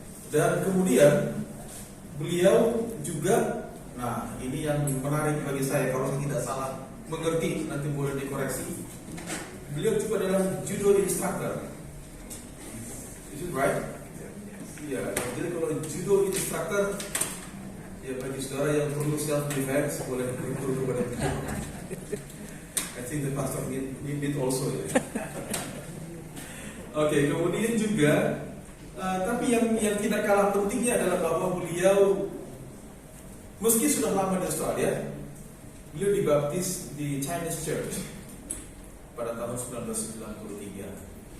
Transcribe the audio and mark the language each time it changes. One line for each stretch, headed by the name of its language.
Indonesian: Dan kemudian beliau juga, nah ini yang menarik bagi saya, kalau saya tidak salah mengerti nanti boleh dikoreksi. Beliau juga adalah judo instructor.
English: Is it right?
Indonesian: Ya, jadi kalau judo instructor, ya bagi saudara yang perlu self defense boleh berguru kepada beliau.
English: I think the pastor need also.
Indonesian: Ya. Oke, kemudian juga, tapi yang tidak kalah pentingnya adalah bahwa beliau, meski sudah lama di Australia, beliau dibaptis di Chinese Church pada tahun 1993.